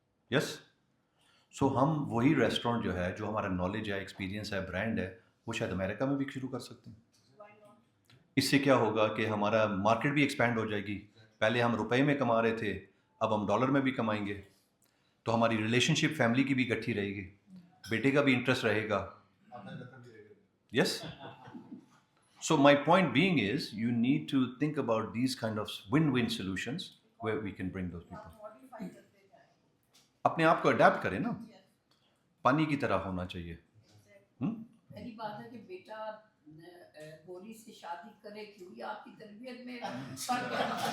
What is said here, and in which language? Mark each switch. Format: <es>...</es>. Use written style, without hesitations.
<ur>یس, سو ہم وہی ریسٹورینٹ جو ہے, جو ہمارا نالج ہے, ایکسپیرینس ہے, برانڈ ہے, وہ شاید امریکہ میں بھی شروع کر سکتے ہیں. اس سے کیا ہوگا کہ ہمارا مارکیٹ بھی ایکسپینڈ ہو جائے گی. پہلے ہم روپے میں کما رہے تھے, اب ہم ڈالر میں بھی کمائیں گے, تو ہماری ریلیشن شپ فیملی کی بھی گٹھی رہے گی, بیٹے کا بھی انٹرسٹ رہے گا.</ur> <en>Yes, so my point being is you need to think about these kind of win-win solutions where we can bring those people.</en> <ur>اپنے آپ کو اڈیپٹ کریں نا, پانی کی طرح ہونا چاہیے. پہلی بات ہے کہ بیٹا گوری سے شادی کرے کیونکہ آپ کی تربیت میں فرق ہے.</ur>